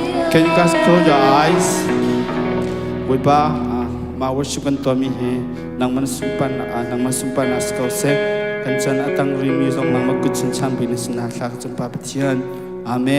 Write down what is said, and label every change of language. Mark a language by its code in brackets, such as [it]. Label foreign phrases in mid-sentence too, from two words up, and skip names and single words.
[en] Can you guys close your eyes? We bow. [lus] Ma worship kan tua mi he nang man sumpan askau se kan chan atang rimi zong nang magut chan chan binis na thak chan pa pathian. [en] Amen.